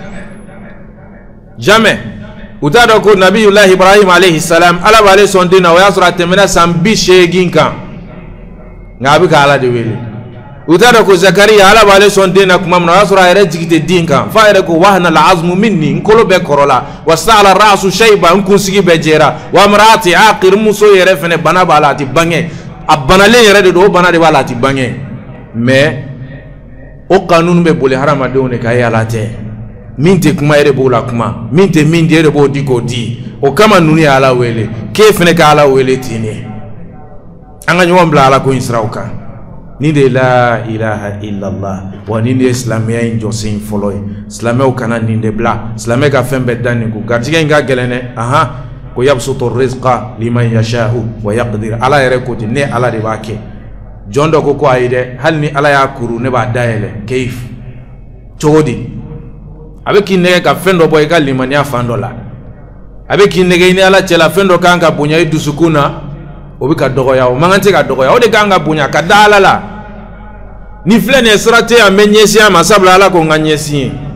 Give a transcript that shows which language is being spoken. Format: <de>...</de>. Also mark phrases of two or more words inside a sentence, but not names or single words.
<bm>jamais u t'a dɔn ko nabiyulahi ibrahim</bm> <ar>عليه السلام</ar> <bm>ala b'ale sɔn den na o y'a sɔrɔ a tɛmɛna san 80 kan nka a bɛ ka ala de wele u t'a dɔn ko zakariya ala b'ale sɔn den na tuma min na o y'a sɔrɔ a yɛrɛ jigi tɛ den kan f'a yɛrɛ ko</bm> <ar>وهن العظم مني</ar> <bm>n kolo bɛɛ kɔrɔla</bm> <ar>واشتعل الرأس شيبا</ar> <bm>n kunsigi bɛɛ jɛra</bm> <ar>وامرأتي عاقر</ar> <bm>muso yɛrɛ fɛnɛ bana b'a la a tɛ bange a banalen yɛrɛ de don o bana de b'a la a tɛ bange mais o kanunu bɛ boli hadamadenw de kan e ala tɛ min tɛ kuma e de b'o la kuma min tɛ min di e de b'o di k'o di o kama ninnu ye ala wele k'e fɛnɛ ka ala wele ten de an ka ɲɔgɔn bila ala ko in siraw kan ni de</bm> <ar>لا إله إلا الله</ar> <bm>wa ni de silamɛya in jɔsen fɔlɔ ye silamɛw kana nin de bila silamɛ ka fɛn bɛɛ da nin ko garijɛgɛ in ka gɛlɛn dɛ ko</bm> <ar>يبسط الرزق لمن يشاء ويقدر</ar> <bm>ala yɛrɛ ko ten ne ala de b'a kɛ jɔn dɔ ko ayi dɛ hali ni ala y'a kuru ne b'a dayɛlɛ kayif cogo di a bɛ k'i nɛgɛ ka fɛn dɔ bɔ i ka limaniya fan dɔ la a bɛ k'i nɛgɛ i ni ala cɛla fɛn dɔ kan ka bonya i dusukun na o bɛ ka dɔgɔya o man kan tɛ ka dɔgɔya o de kan ka bonya ka da ala la ni filɛ nin ye sira tɛ yan n bɛ ɲɛsin a ma sabula ala ko n ka ɲɛsin ye</bm>